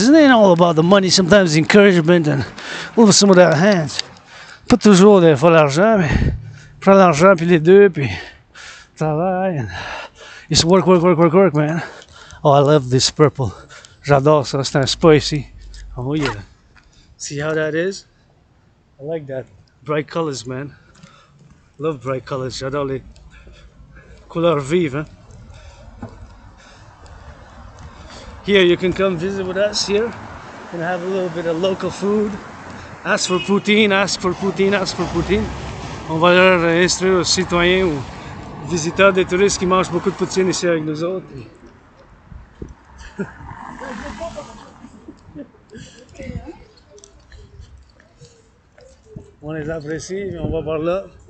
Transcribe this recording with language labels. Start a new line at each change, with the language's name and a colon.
English: It ain't all about the money. Sometimes encouragement and a little some of that hands.
French: Pas toujours il faut l'argent, mais prends l'argent puis les deux puis travail.
English: And just work, man. Oh, I love this purple.
French: J'adore ça. C'est un spa ici.
English: Oh yeah. See how that is? I like that. Bright colors, man. Love bright colors.
French: J'adore les couleurs vives, hein.
English: Here, you can come visit with us here and have a little bit of local food. Ask for poutine, ask for poutine, ask for poutine.
French: On va leur instruire aux citoyens ou visiteurs des touristes qui mangent beaucoup de poutine ici avec nous autres. On les apprécie, on va par là.